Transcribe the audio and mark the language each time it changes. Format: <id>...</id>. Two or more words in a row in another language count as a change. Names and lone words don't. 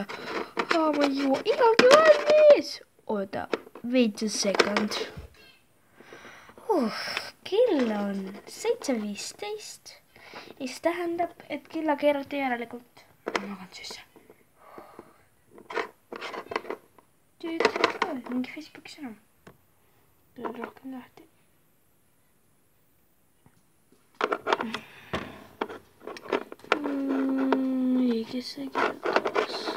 <et>Ma ei jõua igalgi valmis! Oota,</et> <en>wait a second.</en> <et>Kell on 7:15. Mis tähendab, et kella keerati järelikult. Ma magan sisse. Mingi Facebooki sõnum. Tuleb rohkem lahti. Kes see kirjutas?</et>